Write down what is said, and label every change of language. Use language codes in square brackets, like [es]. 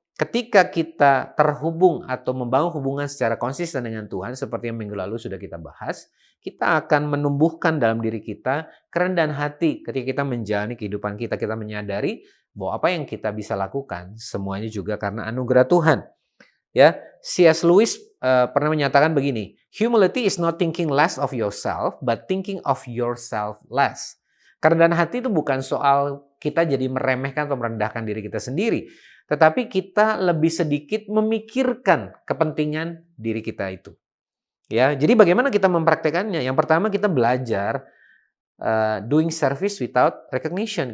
[id] ketika kita terhubung atau membangun hubungan secara konsisten dengan Tuhan, seperti yang minggu lalu sudah kita bahas, kita akan menumbuhkan dalam diri kita kerendahan hati ketika kita menjalani kehidupan kita. Kita menyadari bahwa apa yang kita bisa lakukan, semuanya juga karena anugerah Tuhan. Ya, C.S. [en] Lewis [id] pernah menyatakan begini, [en] humility is not thinking less of yourself, but thinking of yourself less. [id] Kerendahan hati itu bukan soal kita jadi meremehkan atau merendahkan diri kita sendiri, tetapi kita lebih sedikit memikirkan kepentingan diri kita itu. Ya, jadi bagaimana kita mempraktekannya? Yang pertama kita belajar [en] doing service without recognition.